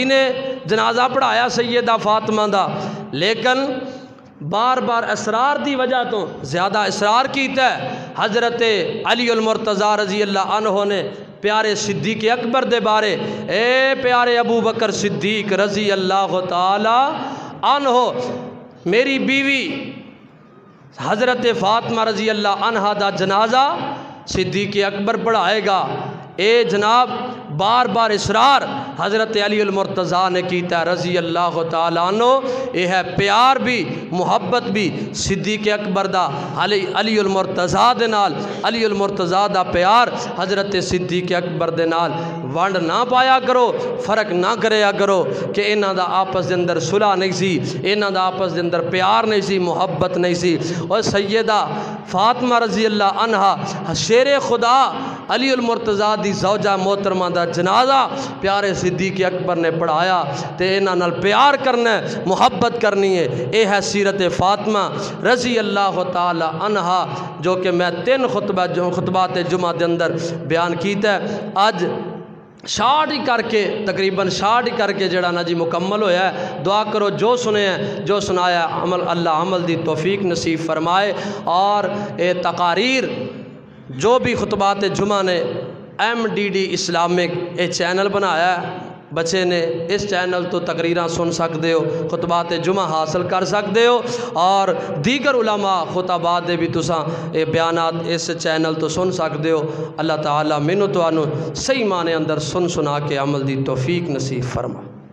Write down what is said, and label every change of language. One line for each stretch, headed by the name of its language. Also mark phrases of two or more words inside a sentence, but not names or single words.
Punjabi: نے جنازہ پڑھایا سیدہ فاطمہ دا، لیکن بار بار اسرار دی وجہ تو زیادہ اسرار کیتا ہے حضرت علی المرتضیٰ
Arabic: رضی اللہ عنہ
Punjabi: نے پیارے صدیق اکبر دے بارے، اے پیارے ابو بکر صدیق
Arabic: رضی اللہ تعالی عنہ
Punjabi: میری بیوی حضرت فاطمہ
Arabic: رضی اللہ عنہ
Punjabi: دا جنازہ صدیق اکبر پڑھائے گا۔ اے جناب بار بار اسرار حضرت علی المرتضیٰ نے کیتا
Arabic: رضی اللہ تعالیٰ عنہ،
Punjabi: یہ ہے پیار بھی محبت بھی صدیق اکبر دا علی المرتضیٰ دے نال، علی المرتضیٰ دا پیار حضرت صدیق اکبر دے نال ونڈ نہ پایا کرو، فرق نہ کریا کرو کہ انہاں دا آپس دے اندر صلح نہیں سی، انہاں دا آپس دے اندر پیار نہیں سی، محبت نہیں سی۔ اور سیدہ فاطمہ
Arabic: رضی اللہ عنہ
Punjabi: شیر خدا علی المرتضیٰ دی زوجہ محترمہ دا جنازہ پیارے صدیق اکبر نے پڑھایا، تے انہاں نال پیار کرنا ہے، محبت کرنی ہے۔ اے ہے سیرت فاطمہ
Arabic: رضی اللہ تعالی عنہ
Punjabi: جو کہ میں 3 خطبات جمعہ دے اندر بیان کیتا ہے۔ آج شاٹ ہی کر کے تقریباً شاٹ ہی کر کے جڑا نا جی مکمل ہویا ہے۔ دعا کرو جو سنے ہیں جو سنایا اللہ عمل دی توفیق نصیب فرمائے، اور اے تقاریر جو بھی خطبات جمعہ نے MDD اسلامک چینل بنایا ہے، بچے نے اس چینل تو تقریراں سن سکتے ہو، خطبات جمعہ حاصل کر سکتے ہو، اور دیگر علماء خطبات دے بھی تساں اے بیانات اس چینل تو سن سکتے ہو۔ اللہ تعالیٰ مینوں تانوں صحیح معنی اندر سن سنا کے عمل دی توفیق نصیب فرما۔